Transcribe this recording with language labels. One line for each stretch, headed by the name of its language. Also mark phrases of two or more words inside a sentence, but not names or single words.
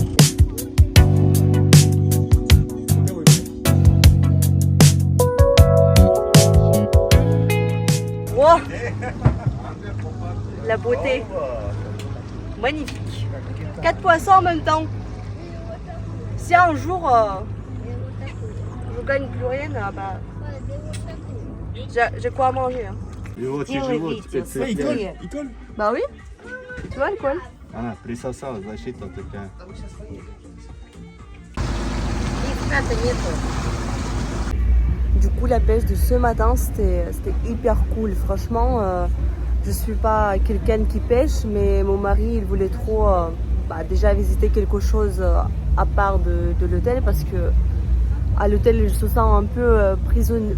French: Wow. La beauté. Magnifique. 4 poissons en même temps. Si un jour je gagne plus rien, bah, j'ai quoi à manger. Hein.
Russian: Делай видео, смотри.
French: Bah oui. Tu vois le quoi?
Russian: Она присосалась, защита такая. Лифта-то нету.
French: Du coup, la pêche de ce matin, c'était hyper cool. Franchement, je suis pas quelqu'un qui pêche, mais mon mari, il voulait trop déjà visiter quelque chose à part de l'hôtel parce que à l'hôtel, il se sent un peu prisonnier.